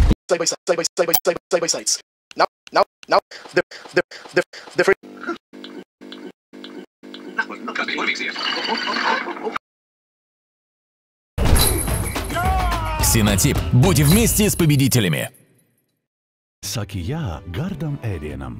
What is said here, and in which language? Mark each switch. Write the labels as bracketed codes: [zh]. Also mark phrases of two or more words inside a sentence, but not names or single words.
[en] side by sides. Now, the first. [ru] Ксенотип. Будь вместе с победителями. [lv] Saki jā gardam ēdienam.